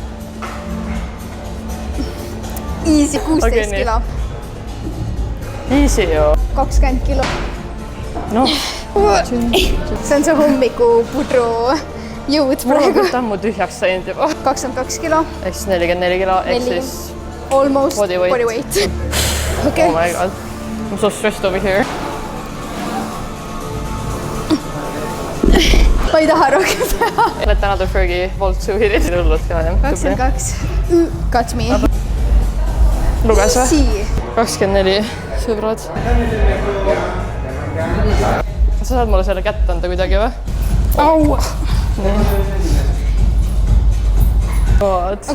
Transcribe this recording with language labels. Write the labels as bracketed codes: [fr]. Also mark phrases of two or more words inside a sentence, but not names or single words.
[en] Easy, 16 kilo. [et] Easy ju. 20 kilo. Noh. See on see hommikupudru jõud praegu. Mul on ammu tühjaks saanud juba. 22 kilo. Ehk siis 44 kilo, ehk siis [en] almost body weight. Okay. Oh my god. I'm so stressed over here. [et] Ma ei taha rohkem teha. [en] Let another Fergie Volt to hit it. [et] Hullud ka, jah. [en] 22. Got me. [et] Luges või? [en] Easy. [et] 24, sõbrad. Sa saad mulle selle kätt anda kuidagi või? Au! Aga